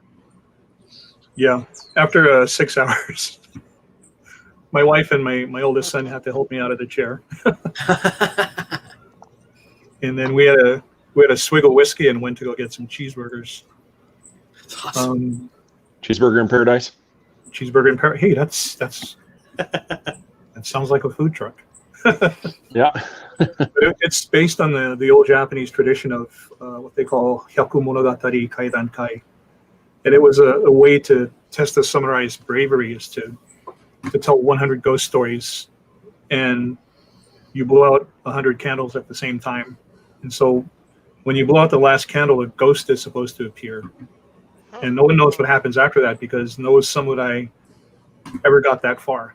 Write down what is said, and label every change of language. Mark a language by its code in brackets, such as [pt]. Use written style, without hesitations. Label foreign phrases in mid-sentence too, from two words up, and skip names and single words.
[en] Yeah, after 6 hours, my wife and my oldest son had to help me out of the chair, and then we had a swig of whiskey and went to go get some cheeseburgers. That's awesome. Cheeseburger in paradise. Cheeseburger in paradise. Hey, that's that sounds like a food truck. Yeah. It's based on the old Japanese tradition of what they call [ja] 百物語怪談会, [en] and it was a way to test the samurai's bravery is to tell 100 ghost stories, and you blow out 100 candles at the same time, and so when you blow out the last candle, a ghost is supposed to appear. And no one knows what happens after that because no samurai ever got that far.